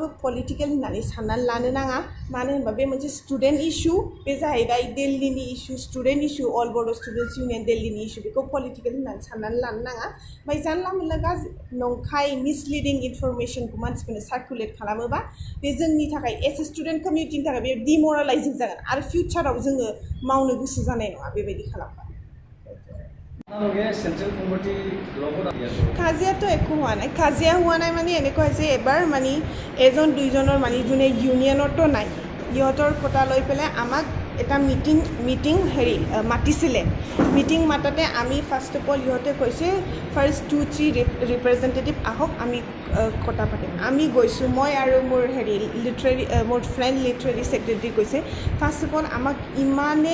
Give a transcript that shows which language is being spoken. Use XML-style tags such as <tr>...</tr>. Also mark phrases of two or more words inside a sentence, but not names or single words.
<brx>पलिटिकेल होननानै साननानै लानो नाङा मानो होनबा बे मोनसे</brx> <en>student issue</en> <brx>बे जाहैबाय दिल्लीनि इशु</brx> <en>student issue</en> <brx>अल बड' स्टुडेन्टस इउनियन दिल्लीनि इशु बेखौ पलिटिकेल होननानै साननानै लानो नाङा ओमफ्राय जानला मोनला गाज्रि नंखाय</brx> <en>misleading informationखौ</en> <brx>मानसिफोरनो सार्कुलेट खालामोबा बे जोंनि थाखाय</brx> <en>as a student communityनि</en> <brx>थाखाय बे डिमरालाइजिं जागोन आरो फिउचाराव जोङो मावनो गोसो जानाय नङा बेबायदि खालामबा</brx> <as>কাজিয়াটো একো হোৱা নাই কাজিয়া হোৱা নাই মানে এনেকুৱা হৈছে এবাৰ মানে এজন দুইজনৰ মানে যোনে ইউনিয়নতো নাই ইহঁতৰ কথা লৈ পেলাই আমাক এটা মিটিং মাতিছিলে মিটিং মাতাতে আমি</as> <en>first of all</en> <as>ইহঁতে কৈছে ফাৰ্ষ্ট 2-3 ৰিপ্ৰেজেণ্টেটিভ আহক আমি কথা পাতিম আমি গৈছোঁ মই আৰু মোৰ মোৰ ফ্ৰেণ্ড</as> <en>literary secretary</en> <as>কৈছে</as> <en>first of all</en> <as>আমাক ইমানে</as>